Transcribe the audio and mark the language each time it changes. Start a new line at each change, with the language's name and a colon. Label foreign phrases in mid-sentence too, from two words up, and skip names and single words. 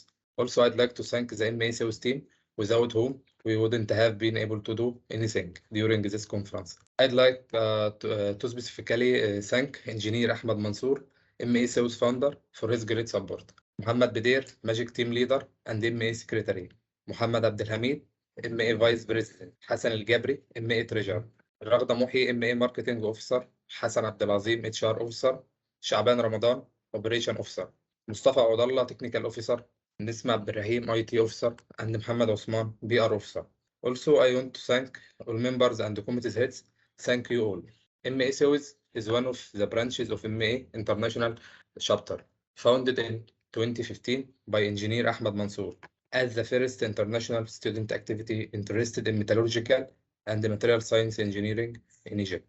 English: Also, I'd like to thank the MA sales team, without whom we wouldn't have been able to do anything during this conference. I'd like to specifically thank Engineer Ahmed Mansour, MA sales founder, for his great support. Mohammed Badir, Magic Team Leader and MA Secretary. Mohammed Abdelhamid, MA Vice President. Hassan El-Gabri, MA Treasurer. رغدة محي MA Marketing Officer, حسن عبد العظيم HR Officer, شعبان رمضان Operation Officer, مصطفى عبد الله Technical Officer, نسمة عبد الرحيم IT Officer, and محمد عثمان PR Officer. Also, I want to thank all members and the committee's heads. Thank you all. MA Sales is one of the branches of MA International Chapter, founded in 2015 by Engineer Ahmed Mansour as the first international student activity interested in metallurgical and material science engineering in Egypt.